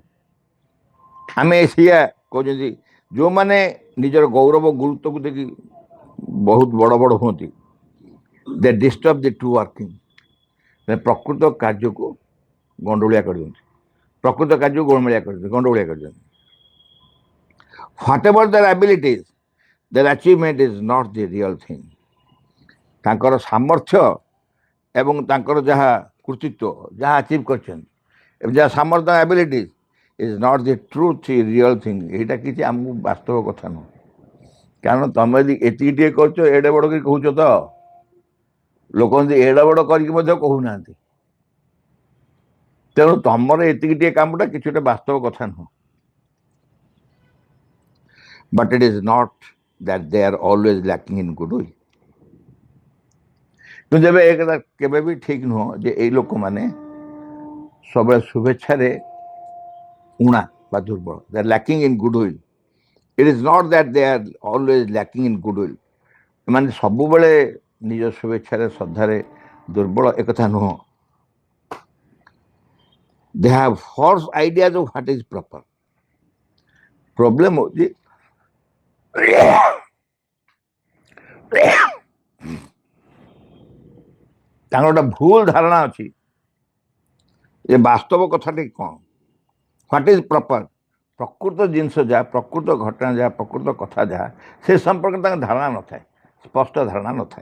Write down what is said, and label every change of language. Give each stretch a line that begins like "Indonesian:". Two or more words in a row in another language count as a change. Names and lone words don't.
Odia: ଆମେ ସେଇଆ କହୁଛନ୍ତି। ଯେଉଁମାନେ ନିଜର ଗୌରବ ଗୁରୁତ୍ୱକୁ ଦେଖି ବହୁତ ବଡ଼ ବଡ଼ ହୁଅନ୍ତି,
English: they disturb the true working.
Odia: ପ୍ରକୃତ କାର୍ଯ୍ୟକୁ ଗଣ୍ଡଗୋଳିଆ କରିଦିଅନ୍ତି, ପ୍ରକୃତ କାର୍ଯ୍ୟକୁ ଗଣ୍ଡଗୋଳିଆ କରିଦିଅନ୍ତି।
English: Whatever their abilities, their achievement is not the real thing.
Odia: ତାଙ୍କର ସାମର୍ଥ୍ୟ ଏବଂ ତାଙ୍କର ଯାହା କୃତିତ୍ୱ, ଯାହା ଆଚିଭ୍ କରିଛନ୍ତି, ଏବଂ ଯାହା ସାମର୍ଥ୍ୟ
English: abilities is not the truth real thing.
Odia: ଏଇଟା କିଛି ଆମକୁ ବାସ୍ତବ କଥା ନୁହଁ। କାରଣ ତମେ ଯଦି ଏତିକି ଟିକେ କରୁଛ, ଏଡ଼େ ବଡ଼ କରି କହୁଛ ତ, ଲୋକମାନେ ଏଡ଼େ ବଡ଼ କରିକି ମଧ୍ୟ କହୁନାହାନ୍ତି। ତେଣୁ ତମର ଏତିକି ଟିକେ କାମଟା କିଛି ଗୋଟେ ବାସ୍ତବ କଥା ନୁହଁ।
English: But it is not that they are always lacking in goodwill.
Odia: କିନ୍ତୁ ଏବେ ଏ କଥା କେବେ ବି ଠିକ୍ ନୁହଁ ଯେ ଏଇ ଲୋକମାନେ ସବୁବେଳେ ଶୁଭେଚ୍ଛାରେ ଉଣା ବା ଦୁର୍ବଳ।
English: They are lacking in goodwill. It is not that they are always lacking in goodwill.
Odia: ଏମାନେ ସବୁବେଳେ ନିଜ ଶୁଭେଚ୍ଛାରେ ଶ୍ରଦ୍ଧାରେ ଦୁର୍ବଳ, ଏକଥା ନୁହଁ।
English: They have false ideas of what is proper.
Odia: ପ୍ରୋବ୍ଲେମ ହେଉଛି ତାଙ୍କର ଗୋଟେ ଭୁଲ ଧାରଣା ଅଛି ଯେ ବାସ୍ତବ କଥାଟି କ'ଣ,
English: what is proper,
Odia: ପ୍ରକୃତ ଜିନିଷ ଯାହା, ପ୍ରକୃତ ଘଟଣା ଯାହା, ପ୍ରକୃତ କଥା ଯାହା, ସେ ସମ୍ପର୍କରେ ତାଙ୍କ ଧାରଣା ନଥାଏ, ସ୍ପଷ୍ଟ ଧାରଣା ନଥାଏ।